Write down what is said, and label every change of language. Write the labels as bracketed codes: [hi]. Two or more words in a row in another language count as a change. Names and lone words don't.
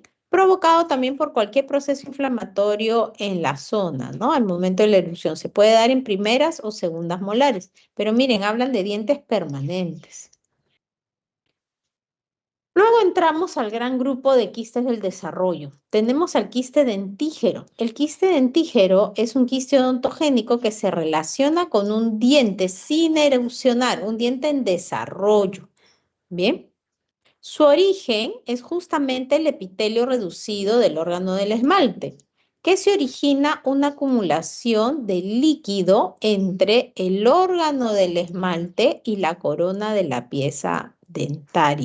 [es] Provocado también por cualquier proceso inflamatorio en la zona, ¿no? Al momento de la erupción. Se puede dar en primeras o segundas molares, pero miren, hablan de dientes permanentes. Luego entramos al gran grupo de quistes del desarrollo. Tenemos al quiste dentígero. El quiste dentígero es un quiste odontogénico que se relaciona con un diente sin erupcionar, un diente en desarrollo. Bien. Su origen es justamente el epitelio reducido del órgano del esmalte, que se origina una acumulación de líquido entre el órgano del esmalte y la corona de la pieza dentaria.